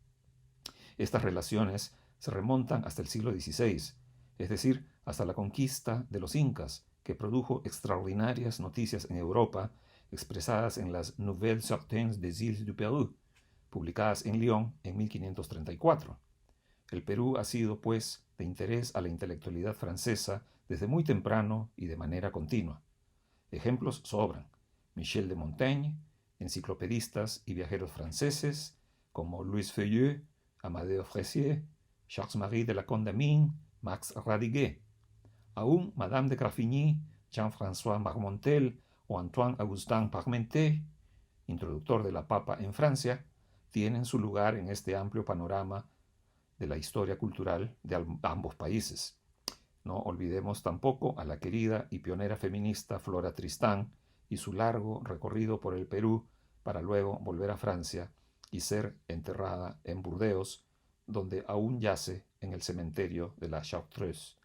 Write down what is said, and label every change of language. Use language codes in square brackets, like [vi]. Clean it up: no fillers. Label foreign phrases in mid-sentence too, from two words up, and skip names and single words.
[es] Estas relaciones se remontan hasta el siglo XVI, es decir, hasta la conquista de los incas, que produjo extraordinarias noticias en Europa, expresadas en las Nouvelles Certaines des Îles du Pérou, publicadas en Lyon en 1534. El Perú ha sido, pues, de interés a la intelectualidad francesa desde muy temprano y de manera continua. Ejemplos sobran: Michel de Montaigne, enciclopedistas y viajeros franceses como Louis Feuilleux, Amadeo Fressier, Charles-Marie de la Condamine, Max Radiguet. Aún Madame de Graffigny, Jean-François Marmontel o Antoine-Augustin Parmentier, introductor de la papa en Francia, tienen su lugar en este amplio panorama de la historia cultural de ambos países. No olvidemos tampoco a la querida y pionera feminista Flora Tristán y su largo recorrido por el Perú para luego volver a Francia y ser enterrada en Burdeos, donde aún yace en el cementerio de la Chartreuse.